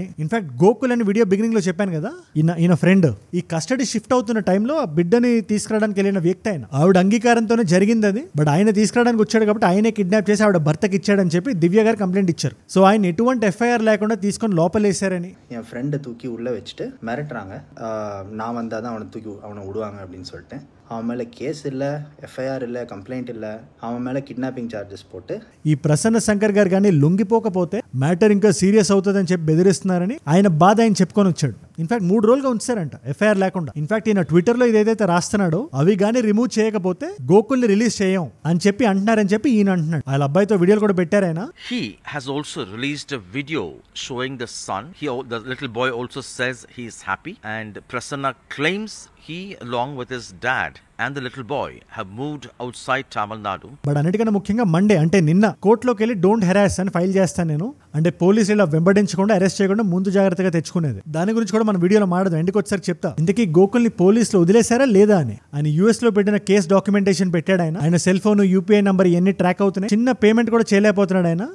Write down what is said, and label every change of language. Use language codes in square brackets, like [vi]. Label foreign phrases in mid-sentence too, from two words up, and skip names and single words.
[te] ఇన్ఫాక్ట్ గోకుల్ అని వీడియో బిగినింగ్ లో చెప్పాను కదా, ఈయన ఫ్రెండ్ ఈ కస్టడీ షిఫ్ట్ అవుతున్న టైంలో ఆ బిడ్డని తీసుకురావడానికి వెళ్ళిన వ్యక్తి ఆయన. ఆవిడ అంగీకారంతోనే జరిగింది అది. బట్ ఆయన తీసుకురావడానికి వచ్చాడు కాబట్టి ఆయనే కిడ్నాప్ చేసి ఆవిడ భర్తకి ఇచ్చాడని చెప్పి దివ్య గారు కంప్లైంట్ ఇచ్చారు. సో ఆయన ఎటువంటి ఎఫ్ఐఆర్ లేకుండా తీసుకొని లోపలేశారని. [ta] என் ஃப்ரெண்டை தூக்கி உள்ளே வச்சுட்டு மிரட்டுறாங்க. நான் வந்தால் தான் அவனை விடுவாங்க அப்படின்னு சொல்லிட்டு. அவன் மேலே கேஸ் இல்லை, ఎఫ్ఐఆర్ இல்லை, కంప్లైంట్ இல்லை. அவன் மேலே [en] kidnapping charges [ta] పోட்டு [te] ఈ ప్రసన్న శంకర్ గారు కానీ లొంగిపోకపోతే మ్యాటర్ ఇంకా సీరియస్ అవుతుందని చెప్పి బెదిరిస్తున్నారని ఆయన బాధ ఆయన చెప్పుకొని వచ్చాడు. ఇన్ఫాక్ట్ 3 రోజులుగా ఉంచారంట ఎఫ్ఐఆర్ లేకుండా. ఇన్ఫాక్ట్ ఈయన ట్విట్టర్ లో ఇదేదైతే రాస్తున్నాడో అవి కానీ రిమూవ్ చేయకపోతే గోకుల్ ని రిలీజ్ చేయం అని చెప్పి అంటున్నారని చెప్పి ఈయన అంటున్నాడు. వాళ్ళ అబ్బాయితో వీడియోలు కూడా పెట్టారు ఆయన. [en] He has also released a video showing the son. The little boy also says he is happy, and Prasanna claims he, along with his dad and the little boy, have moved outside Tamil Nadu. [te] బట్ అన్నిటికన్నా ముఖ్యంగా మండే అంటే నిన్న కోర్టులోకి వెళ్ళి [en] don't harass [te] అని ఫైల్ చేస్తాను నేను. అంటే పోలీసులు ఇలా వెంబడించకుండా అరెస్ట్ చేయకుండా ముందు జాగ్రత్తగా తెచ్చుకునేది. దాని గురించి కూడా మన వీడియోలో మాట్లాడదాం. ఇంటికి వచ్చేసరికి చెప్తా. ఇంతకీ గోకుల్ని పోలీసులు వదిలేశారా లేదా అని. ఆయన యూఎస్ లో పెట్టిన కేసు డాక్యుమెంటేషన్ పెట్టాడు ఆయన. ఆయన [en] cell phone, UPI number [te] ఇవన్నీ ట్రాక్ అవుతున్నాయి. చిన్న పేమెంట్ కూడా చేయలేకపోతున్నాడు ఆయన.